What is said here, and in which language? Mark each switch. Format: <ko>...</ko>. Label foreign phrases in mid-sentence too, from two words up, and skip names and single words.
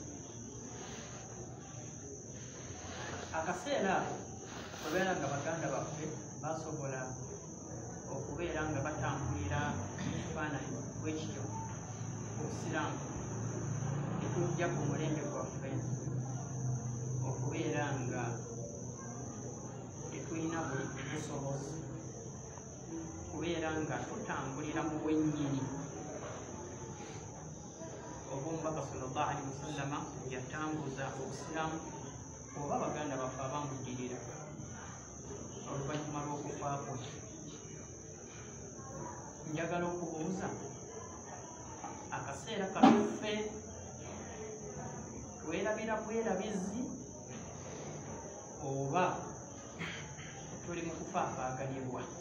<lg>Akaseera ako babeera nga baganda baffe basobola okubeera nga batambulira ekifaananyi bwekityo obusiraamu ne tujja ku mulembe gwaffe okubeera nga tetulina buli busobozi kubeera nga tutambulira mu bwennyini oba omubaka</lg> <ar>صلى الله عليه وسلم</ar> <lg>yatambuza obusiraamu oba baganda baffe abamuddirira oluvannyuma lw'okufa kwe. Njagala okubuuza akaseera kaffe twerabira bwerabizi oba tuli mu kufa akaagalibwa?</lg>